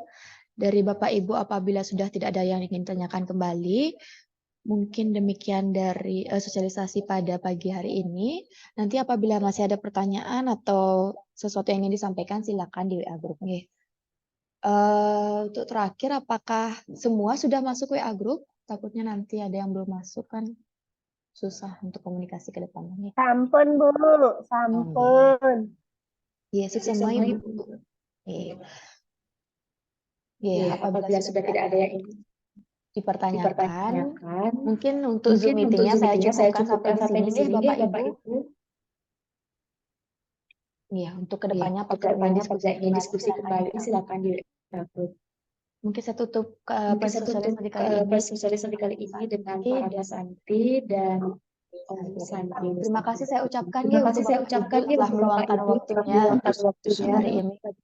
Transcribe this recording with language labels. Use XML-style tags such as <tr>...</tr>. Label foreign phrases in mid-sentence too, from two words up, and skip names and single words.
<id>Dari Bapak Ibu apabila sudah tidak ada yang ingin tanyakan kembali, mungkin demikian dari sosialisasi pada pagi hari ini. Nanti apabila masih ada pertanyaan atau sesuatu yang ingin disampaikan, silakan di WA Group. Untuk terakhir, apakah semua sudah masuk WA Group? Takutnya nanti ada yang belum masuk kan susah untuk komunikasi ke depannya.</id> <ban>Sampun Bu, sampun.</ban> <id>Iya, semua Ibu. Iya, apabila sudah tidak ada yang ingin dipertanyakan, mungkin untuk Zoom meeting-nya saya cukupkan sampai di sini deh Bapak Ibu. Iya, untuk kedepannya apabila ingin diskusi kembali silakan di mungkin saya tutup sosialisasi kali ini dengan para santri dan terima kasih saya ucapkan telah meluangkan waktunya hari ini.</id>